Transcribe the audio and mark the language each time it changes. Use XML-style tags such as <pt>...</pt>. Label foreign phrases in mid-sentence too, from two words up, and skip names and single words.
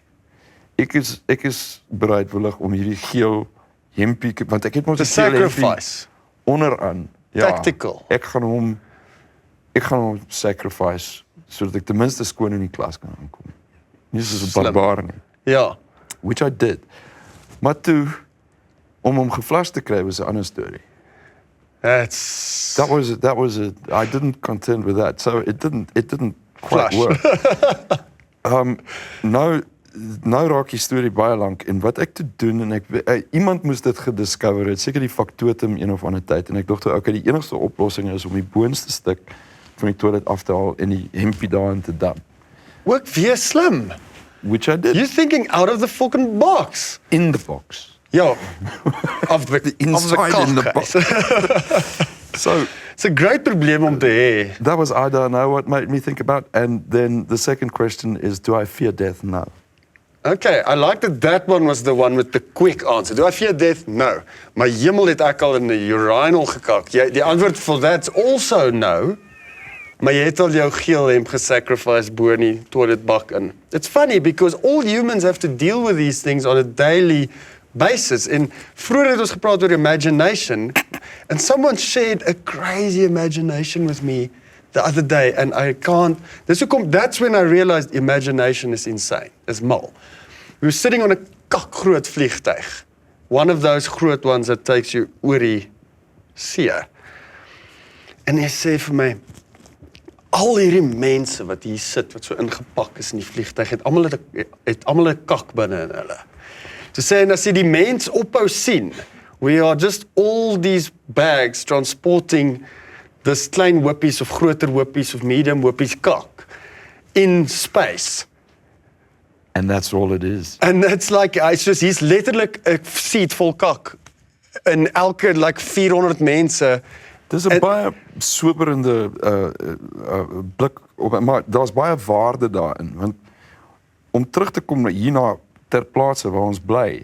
<af>Ek is bereidwillig om hierdie geel hempie want ek het mos The 'n geel hempie sacrifice. onderaan. Ja, Tactical. Ek gaan hom sacrifice sodat ek ten minste skoon in die klas kan aankom. Nie soos 'n Slim. barbaar nie. Ja.</af> <en>Which I did.</en> <af>Maar toe om hom geflush te kry was 'n ander storie.</af> <en>That was I didn't contend with that. So it didn't quite Flush. work.</en> <af>Nou raak die storie baie lank en wat ek te doen en iemand moes dit gediscover het, seker die factotum een of ander tyd en ek dink toe okay, die enigste oplossing is om die boonste stuk van die toilet af te haal en die hempie daarin te damp. Ook weer slim.</af> <en>Which I did. You're thinking out of the fucking box. In the box. Ja. Of the Inside in the kak, box. guys. So It's a great</en> <af>probleem om te hê.</af> <en>that was I don't know what made me think about. And then the second question is, do I fear death? No. Okay, I like that one was the one with the quick answer. Do I fear death? No.</en> <af>Maar hemel het ek al in 'n urinal gekak. Die antwoord</af> <en>for that's also no.</en> <af>Maar jy het al jou geel hemp gesacrifice bo in die toiletbak in.</af> <en>It's funny because all humans have to deal with these things on a daily basis.</en> <af>En vroeger het ons gepraat oor</af> <en>imagination and someone shared a crazy imagination with me the other day and I can't that's when I realized imagination is insane.</en> <af>Is mal.</af> <en>We were sitting on</en> <af>'n kakgroot vliegtuig.</af> <en>One of those groot ones that takes you</en> <af>oor die see. En hy sê vir my al hierdie mense wat hier sit wat so ingepak is in die vliegtuig het almal 'n kak binne in hulle. Te sê en as jy die mens ophou sien,</af> <en>we are just all these bags transporting this</en> <af>klein hoopies of groter hoopies of medium hoopies kak</af> <en>in space. And that's all it is. And it's like, he's</en> <af>letterlik 'n seat vol kak in elke</af> <en>like 400 mense.</en> <af>Dis 'n baie soberende blik op, maar daar's baie waarde daarin want om terug te kom hierna ter plaatse waar ons bly.</af>